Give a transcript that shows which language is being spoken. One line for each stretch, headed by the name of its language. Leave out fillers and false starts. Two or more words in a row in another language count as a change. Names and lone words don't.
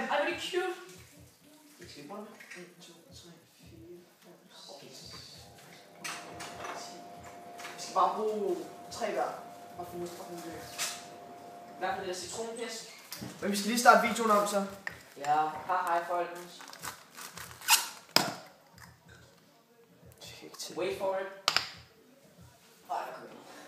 Danish: Ej, hvor er det cute! Skal vi bruge det? 1, 2, 3, 4, 5, 6, Okay. 10. Vi skal bare bruge 3 hver. Og få noget fra den der. Hvad for det der citronpis? Men vi skal lige starte videoen om, så. Ja, hej folkens.
English: Wait for it.
Danish: Ej, der kommer